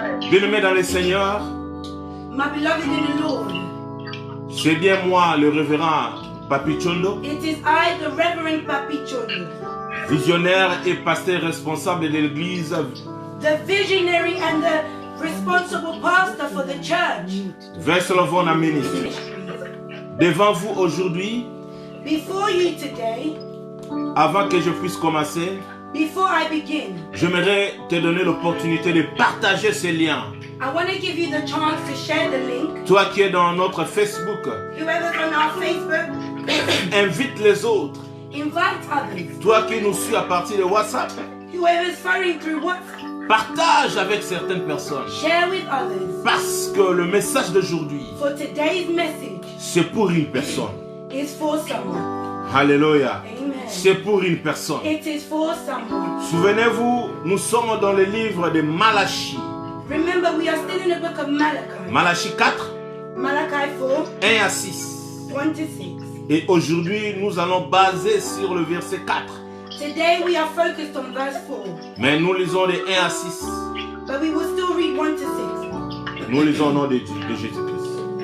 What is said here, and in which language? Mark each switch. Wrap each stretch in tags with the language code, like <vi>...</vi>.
<fr>Bien-aimé dans le Seigneur,</fr> <en>My beloved in the Lord,</en> <fr>c'est bien moi, le révérend Papi Chondo,</fr> <en>it is I, the Reverend Papi Chondo,</en> <fr>visionnaire et pasteur responsable de l'église,</fr> <en>the visionary and the responsible pastor for the church. Vesselovona Ministry.</en> <fr>Devant vous aujourd'hui,</fr> <en>Before you today,</en> <fr>avant que je puisse commencer,</fr> <en>before I begin,</en> <fr>j'aimerais te donner l'opportunité de partager ces liens.</fr> <en>I want to give you the chance to share the link.</en> <fr>Toi qui es dans notre Facebook,</fr> <en>Whoever's on our Facebook,</en> <fr>invite les autres.</fr> <en>invite others.</en> <fr>Toi qui nous suis à partir de WhatsApp,</fr> <en>Whoever's following through WhatsApp,</en> <fr>partage avec certaines personnes.</fr> <en>share with others.</en> <fr>Parce que le message d'aujourd'hui,</fr> <en>For today's message</en> <fr>c'est pour une personne.</fr> <en>is for someone. Alléluia. Amen.</en> <fr>C'est pour une personne.</fr> <en>It is for someone.</en> <fr>Souvenez-vous, nous sommes dans le livre de Malachie.</fr> <en>Remember, we are still in the book of Malachi.</en> <fr>Malachie 4,</fr> <en>Malachi 4,</en> <fr>1 à 6.</fr> <en>1 to 6.</en> <fr>Et aujourd'hui, nous allons baser sur le verset 4.</fr> <en>Today we are focused on verse 4,</en> <fr>Mais nous lisons de 1 à 6.</fr> <en>but we will still read 1 to 6.</en> <fr>Nous lisons au nom de Jésus-Christ.</fr>